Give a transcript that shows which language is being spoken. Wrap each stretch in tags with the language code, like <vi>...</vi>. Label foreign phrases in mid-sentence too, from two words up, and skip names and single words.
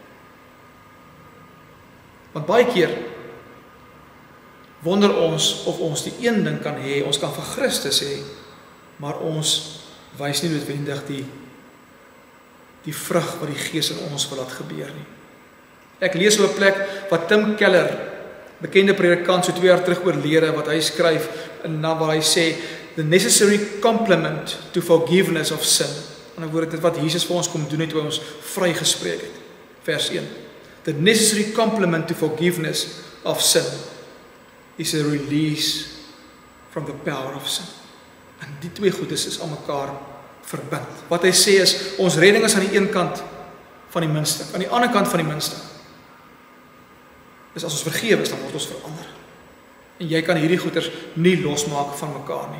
<af>Want baie keer wonder ons of ons die een ding kan hê, ons kan vir Christus hê, maar ons wys nie noodwendig die vrug wat die Gees in ons wil laat gebeur nie. Ek lees op 'n plek wat Tim Keller, bekende predikant, so 2 jaar terug oorlede, wat hy skryf, en dan waar hy sê,</af> <en>the necessary complement to forgiveness of sin.</en> <af>In 'n woord, dit wat Jesus vir ons kom doen het, toe ons vrygespreek het. Vers 1.</af> <en>The necessary complement to forgiveness of sin is a release from the power of sin.</en> <af>En die 2 goedes is aan mekaar verbind. Wat hy sê is, ons redding is aan die een kant van die minste, aan die ander kant van die minste. Dus as ons vergewe is, dan word ons verander. En jy kan hierdie goeders nie losmaak van mekaar nie.</af>